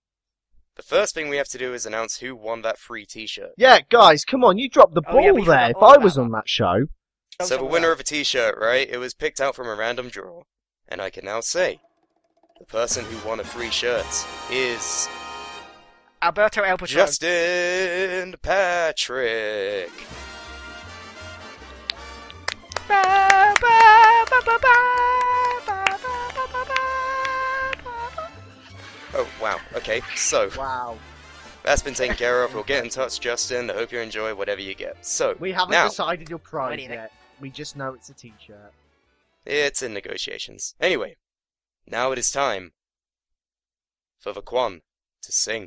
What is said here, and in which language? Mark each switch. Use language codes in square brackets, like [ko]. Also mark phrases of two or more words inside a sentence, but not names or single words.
[en] The first thing we have to do is announce who won that free t-shirt. Yeah, guys, come on, you dropped the Oh, yeah, ball we there. forgot If all I about was that. on that show... So the winner of a t-shirt, right, it was picked out from a random draw. And I can now say, the person who won a free shirt is... Alberto El Patron. Justin Patrick! Ba, ba, ba, ba, ba, ba, ba, ba, ba, ba. Oh, wow, okay, so, Wow. that's been taken care of. We'll get in touch, Justin. I hope you enjoy whatever you get. So, We haven't now, decided your prize Anything. yet. We just know it's a t-shirt. it's in negotiations. Anyway, now it is time for the Quan to sing.